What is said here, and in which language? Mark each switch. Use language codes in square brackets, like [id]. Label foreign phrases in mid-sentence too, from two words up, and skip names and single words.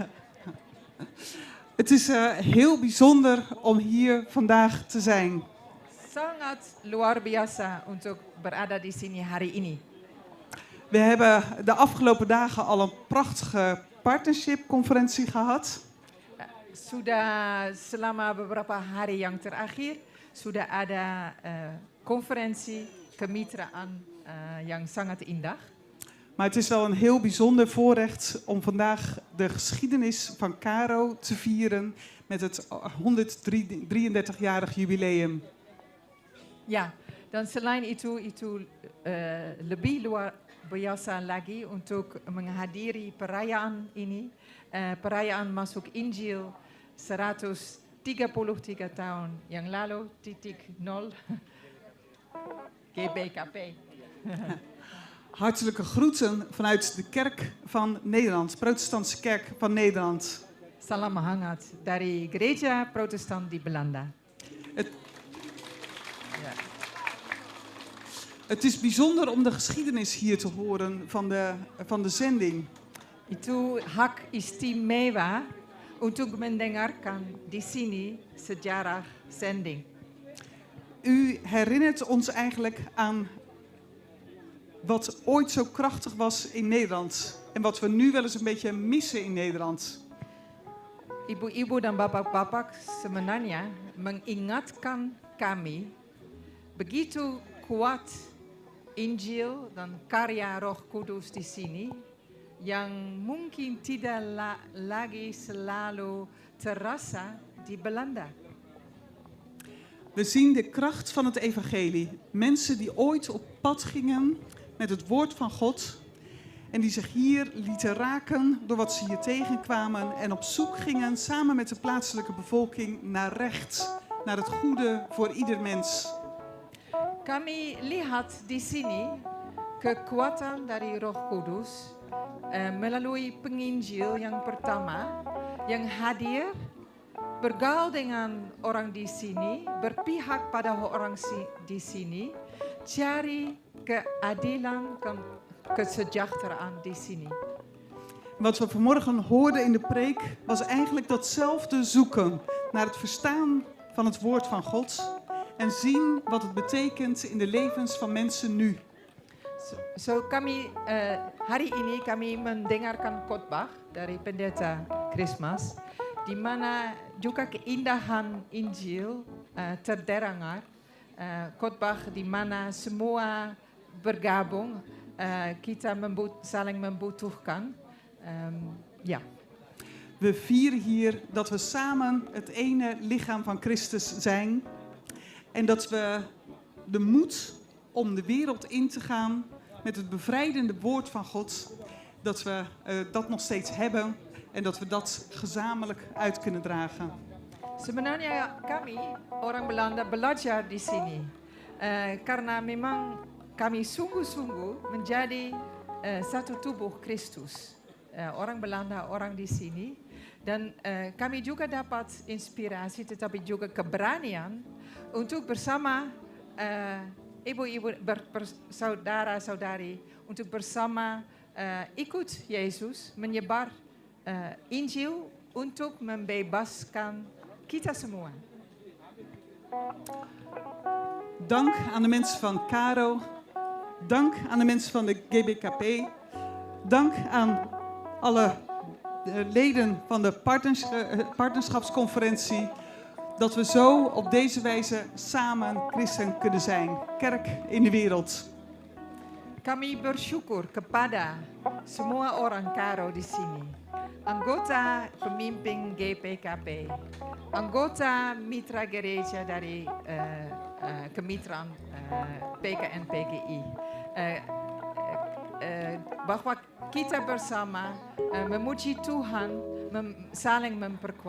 [nl] Het is heel bijzonder om hier vandaag te zijn. [id] Sangat luar biasa untuk berada di sini hari ini. [nl] We hebben de afgelopen dagen al een prachtige partnership-conferentie gehad. [id] Sudah selama beberapa hari yang terakhir sudah ada konferensi kemitraan yang sangat indah. [nl] Maar het is wel een heel bijzonder voorrecht om vandaag de geschiedenis van Karo te vieren met het 133-jarig jubileum. [id] Ya, dan selain itu lebih luar biasa lagi untuk menghadiri perayaan ini, perayaan masuk Injil 133 tahun yang lalu, titik nol, GBKP. [nl] Hartelijke groeten vanuit de Kerk van Nederland, Protestantse Kerk van Nederland. [id] Salam hangat dari Gereja Protestant di Belanda. [nl] Het is bijzonder om de geschiedenis hier te horen van de zending. [id] Itu hak istimewa untuk mendengarkan di sini sejarah zending. [nl] U herinnert ons eigenlijk aan wat ooit zo krachtig was in Nederland en wat we nu wel eens een beetje missen in Nederland. [id] Ibu-ibu dan bapak-bapak sebenarnya mengingatkan kami begitu kuat Injil dan karya Roh Kudus di sini yang mungkin tidak lagi selalu terasa di Belanda. [nl] We zien de kracht van het evangelie. Mensen die ooit op pad gingen met het woord van God en die zich hier lieten raken door wat ze hier tegenkwamen en op zoek gingen samen met de plaatselijke bevolking naar recht, naar het goede voor ieder mens. [id] Kami lihat di sini kekuatan dari Roh Kudus melalui penginjil yang pertama yang hadir, bergaul dengan orang di sini, berpihak pada orang di sini, cari keadilan, kesejahteraan di sini. [nl] Wat we vanmorgen hoorden in de preek was eigenlijk datzelfde zoeken naar het verstaan van het woord van God en zien wat het betekent in de levens van mensen nu. [id] So kami hari ini kami mendengarkan khotbah dari Pendeta Christmas, di mana juga keindahan Injil terdengar, khotbah di mana semua bergabung, kita saling membutuhkan. [nl] Ja. We vieren hier dat we samen het ene lichaam van Christus zijn en dat we de moed om de wereld in te gaan met het bevrijdende woord van God, dat we dat nog steeds hebben en dat we dat gezamenlijk uit kunnen dragen. [id] Sebenarnya kami orang Belanda belajar di sini karena memang kami sungguh-sungguh menjadi satu tubuh Kristus. Orang Belanda, orang di sini, dan kami juga dapat inspirasi tetapi juga keberanian untuk bersama ibu-ibu, saudara-saudari, untuk bersama ikut Yesus menyebar Injil untuk membebaskan kita semua. [nl] Dank aan de mensen van Caro, dank aan de mensen van de GBKP, dank aan alle leden van de partnerschapsconferentie, dat we zo op deze wijze samen christen kunnen zijn, kerk in de wereld. [id] Kami bersyukur kepada semua orang Caro di sini, anggota pemimpin GPKP, anggota mitra gereja dari kemitraan PKN PGI, bahwa kita bersama memuji Tuhan, saling memperkuat.